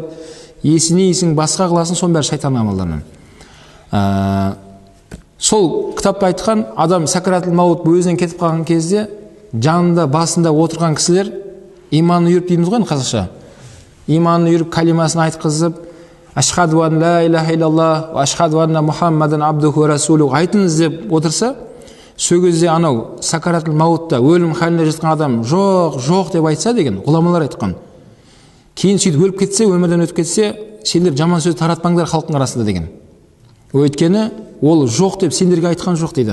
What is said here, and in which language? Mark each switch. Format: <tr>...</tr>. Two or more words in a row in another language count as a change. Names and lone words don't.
<kk>Есіне есің басқа қыласын, сон бәрі шайтан амалдарынан. Сол кітапта айтқан, адам</kk> <ar>سكرات الموت</ar> <kk>өзінен кетіп қалған кезде, жанында, басында отырған кісілер иманын үйіріп дейміз ғой қазақша. Иманын үйіріп, калимасын айтқызып,</kk> <ar>أشهد أن لا إله إلا الله، أشهد أن محمدا عبده ورسوله</ar> <kk>айтыңыз деп отырса, сол кезде анау</kk> <ar>سكرات الموت</ar> <kk>өлім халінде жатқан адам жоқ деп айтса деген ғұламалар айтқан. Кейін сөйтіп өліп кетсе, өмірден өтіп кетсе, сендер жаман сөз таратпаңдар халықтың арасында деген. Өйткені ол жоқ деп сендерге айтқан жоқ дейді.</kk>